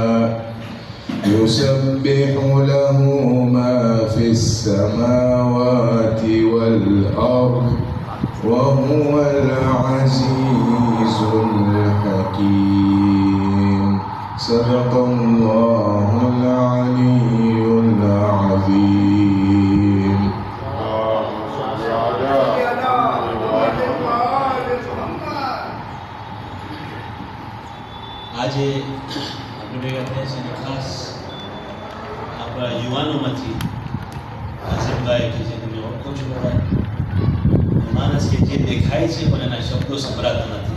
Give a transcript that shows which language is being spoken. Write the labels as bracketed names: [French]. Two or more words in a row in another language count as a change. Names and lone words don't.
[Arabic] يسبح له ما في السماوات والأرض وهو العزيز الحكيم. صدق الله العلي العظيم. [Gujarati] આજે આપણે ભેગા થયા છે અને ખાસ આપણા યુવાનોમાંથી આસિફભાઈ કે જે તમે ઓળખો છો બધા માણસ કે જે દેખાય છે પણ એના શબ્દો સંભળાતા નથી.